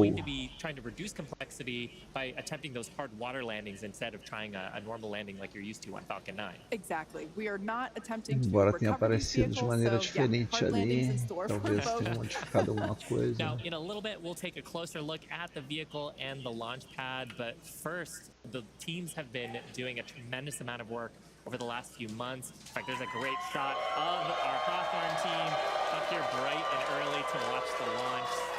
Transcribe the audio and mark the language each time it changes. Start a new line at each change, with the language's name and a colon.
English: Going to be trying to reduce complexity by attempting those hard water landings instead of trying a normal landing like you're used to on Falcon 9. Exactly. We are not attempting to
Portuguese: Embora tenha aparecido de maneira diferente ali, talvez tenha modificado alguma coisa.
English: Now, in a little bit, we'll take a closer look at the vehicle and the launch pad, but first, the teams have been doing a tremendous amount of work over the last few months. In fact, there's a great shot of our Hawthorne team up here bright and early to watch the launch.